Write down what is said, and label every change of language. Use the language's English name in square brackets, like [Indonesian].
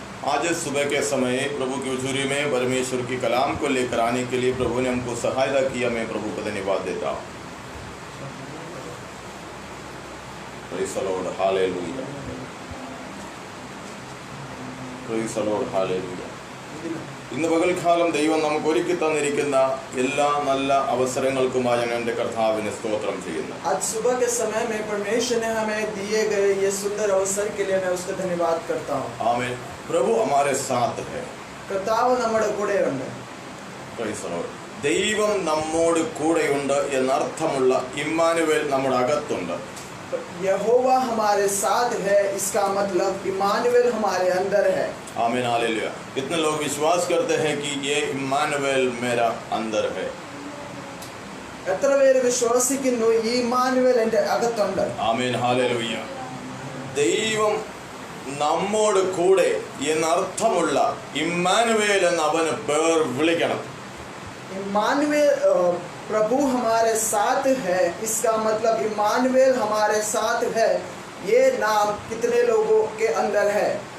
[Hindi] आज सुबह के समय प्रभु की हुजूरी में परमेश्वर की कलाम को लेकर आने के लिए प्रभु ने हमको सहायता किया मैं प्रभु को धन्यवाद देता हूँ [English] Praise the Lord, hallelujah. Praise the Lord, hallelujah. [Malayalam] ഇന്ന് പകൽക്കാലം ദൈവം നമുക്ക് ഒരുക്കി തന്നിരിക്കുന്ന എല്ലാ നല്ല അവസരങ്ങൾക്കുമായി ഞാൻ എൻ്റെ കർത്താവിനെ സ്തോത്രം ചെയ്യുന്നു. [Hindi] आज सुबह के समय में परमेश्वर ने हमें दिए गए ये सुंदर अवसर के लिए मैं उसका धन्यवाद करता हूँ. आमीन. प्रभु हमारे साथ है. [Malayalam] കർത്താവ് നമ്മുടെ കൂടെ ഉണ്ട്. [English] Praise the Lord. [Malayalam] ദൈവം നമ്മോട് കൂടെയുണ്ട് എന്നർത്ഥമുള്ള ഇമ്മാനുവേൽ നമ്മുടെ അകത്തുണ്ട്. [Hindi] यहोवा हमारे साथ है, इसका मतलब इमानुएल हमारे अंदर है. आमीन हालेलुया. कितने लोग विश्वास करते हैं कि ये इम्मानुवेल मेरा अंदर है? [Malayalam] എത്ര പേര് വിശ്വസിക്കുന്നു ഈ ഇമാനുവേൽ എൻ്റെ അകത്തുണ്ട്? Amen hallelujah. ദൈവം നമ്മോട് കൂടെ എന്നർത്ഥമുള്ള ഇമ്മാനുവേൽ എന്ന് അവന് പേർ വിളിക്കണം. [Hindi] इमानुएल प्रभु हमारे साथ है, इसका मतलब इमानुएल हमारे साथ है. ये नाम कितने लोगों के अंदर है?